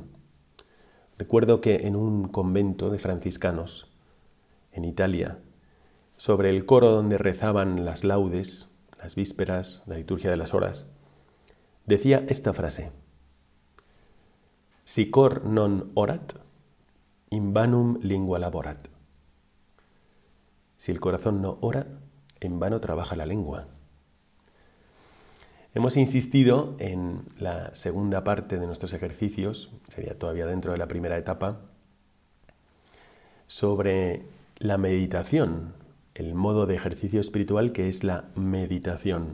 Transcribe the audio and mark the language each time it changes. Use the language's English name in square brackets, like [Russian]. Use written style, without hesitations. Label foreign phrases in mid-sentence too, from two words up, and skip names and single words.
[Spanish] Recuerdo que en un convento de franciscanos, en Italia, sobre el coro donde rezaban las laudes, las vísperas, la liturgia de las horas, decía esta frase: [Latin] Si cor non orat, in vanum lingua laborat. [Spanish] Si el corazón no ora, en vano trabaja la lengua. Hemos insistido en la segunda parte de nuestros ejercicios, sería todavía dentro de la primera etapa, sobre la meditación, el modo de ejercicio espiritual que es la meditación.